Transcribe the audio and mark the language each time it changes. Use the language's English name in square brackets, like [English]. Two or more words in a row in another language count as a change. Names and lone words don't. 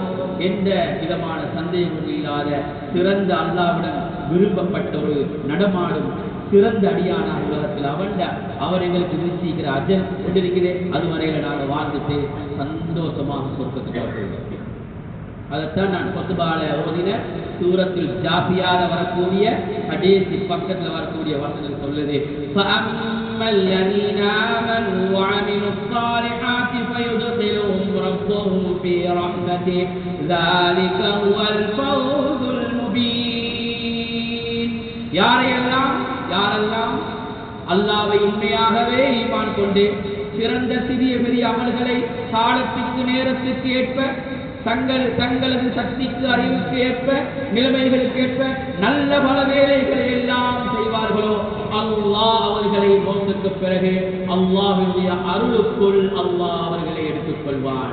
[Tamil] எந்த விதமான சந்தேகமும் இல்லாத சிறந்த அல்லாஹ்விடம் விரும்பப்பட்ட ஒரு நடமாடும் சிறந்த அடியானாக உலகத்தில் அவர் எங்களுக்கு நிச்சயிக்கிற அஜல் கொண்டிருக்கிறே, அதுவரையில நாங்கள் வாழ்ந்துட்டு சந்தோஷமாக சொர்க்கத்துக்கு போகிறோம். அதைத்தான் நான் கொத்துபால ஓதின சூரத்தில் ஜாபியால வரக்கூடிய கடைசி பக்கத்தில் வரக்கூடிய வசனம் சொல்லுது, [Arabic] فَأَمَّا الَّذِينَ آمَنُوا وَعَمِلُوا الصَّالِحَاتِ فَيُدْخِلُهُمْ رَبُّهُمْ فِي رَحْمَتِهِ ذَلِكَ هُوَ الْفَوْزُ الْمُبِينُ. [Tamil] யாரெல்லாம் அல்லாஹ்வை உண்மையாகவே ஈமான் கொண்டு சிறந்த சிறிய பெரிய அமல்களை காலத்துக்கு நேரத்துக்கு ஏற்ப தங்களது சக்திக்கு அறிவுக்கு ஏற்ப நிலைமைகளுக்கு ஏற்ப நல்ல பல வேலைகளை எல்லாம் செய்வார்களோ அல்லாஹ் அவர்களை மௌத்துக்கு பிறகு அல்லாஹ்வுடைய அருளுக்குள் அல்லாஹ் அவர்களை எடுத்துக் கொள்வான்.